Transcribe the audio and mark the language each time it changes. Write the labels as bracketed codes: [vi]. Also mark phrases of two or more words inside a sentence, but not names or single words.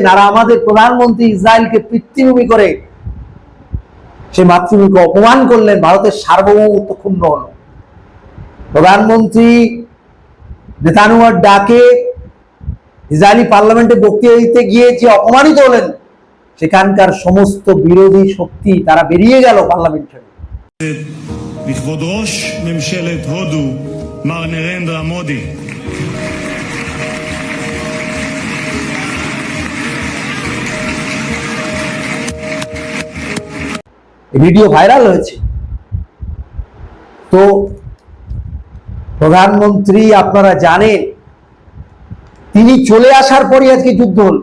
[bn] আর আমাদের প্রধানমন্ত্রী ইসরায়েলকে পিতৃভূমি করে সে মাতৃভূমিকে অপমান করলেন। ভারতের সার্বভৌমত্ব ক্ষুণ্ণ হল। প্রধানমন্ত্রী নেতানিয়াহুর ডাকে ইসরায়েলি পার্লামেন্টে বক্তৃতা দিতে গিয়ে যে অপমানিত হলেন, সেখানকার সমস্ত বিরোধী শক্তি তারা বেরিয়ে গেল পার্লামেন্ট ছেড়ে। [he] לכבוד ראש ממשלת הודו מר נרנדרה מודי. [bn] ভিডিও ভাইরাল হয়েছে। তো প্রধানমন্ত্রী আপনারা জানেন তিনি চলে আসার পরই আজকে যুদ্ধ হল।